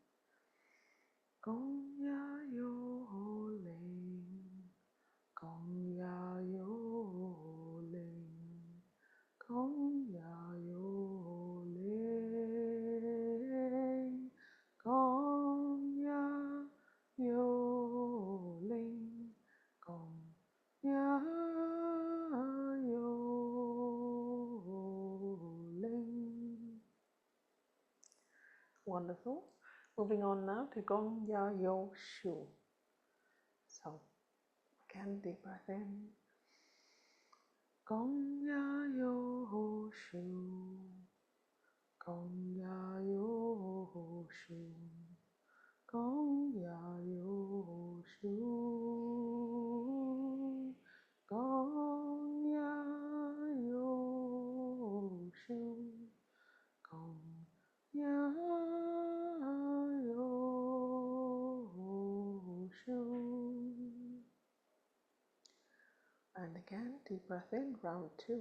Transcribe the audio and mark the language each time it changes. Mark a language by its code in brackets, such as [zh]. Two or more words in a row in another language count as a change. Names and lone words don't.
[en] Gong Ya Yo Ling, Gong Ya Yo Ling, Gong Ya Yo Ling, Gong Ya Yo Ling, Gong Ya Yo Ling. Wonderful. Moving on now to Gong Ya Yo Shu. So again, deep breath in. Gong Ya Yo Shu, Gong Ya Yo Shu, Gong Ya Yo Shu, Gong Ya Yo Shu, Gong Ya Yo Shu. And again, deep breath in, round 2.